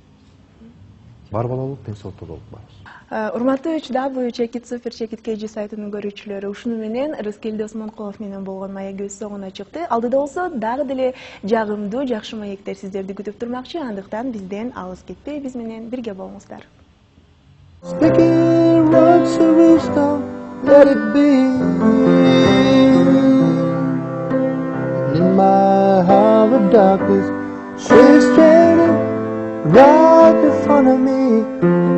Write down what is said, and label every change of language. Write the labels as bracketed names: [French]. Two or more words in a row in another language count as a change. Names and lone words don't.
[Kyrgyz] Бар балалык, тынчсыздыкта болуп барабыз. Урматтуу чыдабы Чекит Супер Чекит KG сайтынын көрүүчүлөрү, ушуну менен Рыскелди Осмонкулов менен болгон маегибиз соңуна чыкты. Алдыда болсо дагы деле жагымдуу, жакшы маектер сиздерди күтүп турмакчы. Андыктан бизден алыс кетпей, биз менен бирге болуңуздар. [English] Speaking words of wisdom, let it be. In my heart of darkness, she's standing right in front of me.